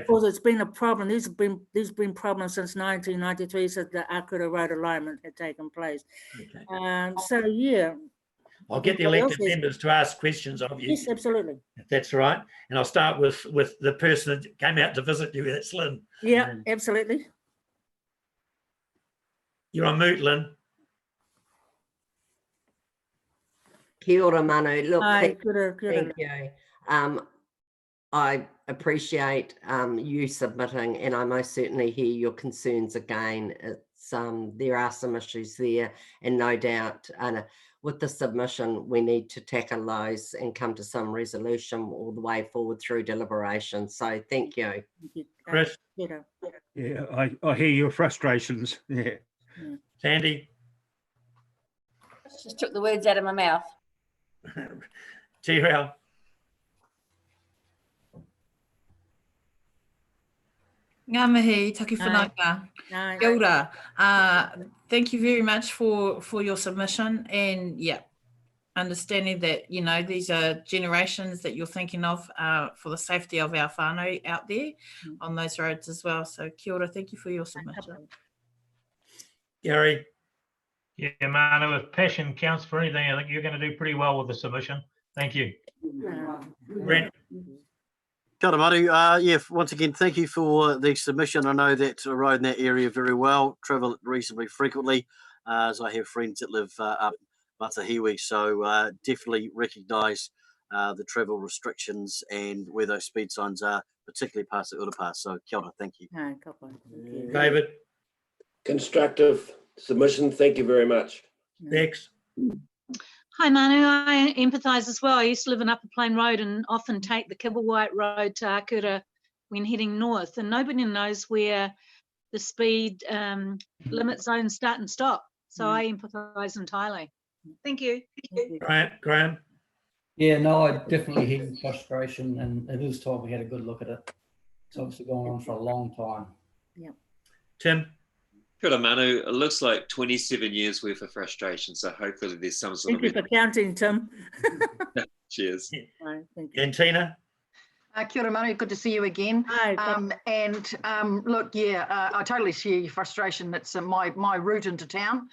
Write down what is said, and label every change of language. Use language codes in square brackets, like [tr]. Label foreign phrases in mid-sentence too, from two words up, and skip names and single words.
[en] Because it's been a problem. These have been problems since 1993, since the Akuta Road alignment had taken place. Okay. So yeah. I'll get the elected members to ask questions of you. Yes, absolutely. If that's right. And I'll start with the person that came out to visit you. That's Lynn. Yeah, absolutely. You're on mute, Lynn. [mi] Kia ora, Manu. [en] Look, Hi, thank good. you. I appreciate you submitting, and I most certainly hear your concerns again. It's there are some issues there, and no doubt with the submission, we need to tackle those and come to some resolution all the way forward through deliberation. So thank you. Chris? Yeah, I hear your frustrations. Yeah. Sandy? Just took the words out of my mouth. T-Rail? [mi] Ngā mihi, taki whanaka. Kia ora. [en] Thank you very much for your submission, and yeah, understanding that, you know, these are generations that you're thinking of for the safety of our whānau out there on those roads as well. [mi] So kia ora, [en] thank you for your submission. Gary? Yeah, Manu, if passion counts for anything, I think you're going to do pretty well with the submission. Thank you. Brent? [mi] Kia ora, Manu. [en] Yeah, once again, thank you for the submission. I know that road in that area very well, travel it reasonably frequently, as I have friends that live up Matahiwi, so definitely recognise the travel restrictions and where those speed signs are, particularly past the Urapass. [mi] So kia ora, [en] thank you. David? Constructive submission. Thank you very much. Bex? Hi, Manu. I empathise as well. I used to live in Upper Plain Road and often take the Kibblewhite Road to Akuta when heading north, and nobody knows where the speed limit zones start and stop. So I empathise entirely. Thank you. Graham? Yeah, no, I definitely hear your frustration, and it is time we had a good look at it. It's obviously going on for a long time. Yeah. Tim? [mi] Kia ora, Manu. [en] It looks like 27 years worth of frustration, so hopefully there's some sort Thank you for counting, Tim. Cheers. Thank you. And Tina? [mi] Kia ora, Manu, [en] good to see you again. Hi. Look, yeah, I totally share your frustration. It's my route into town.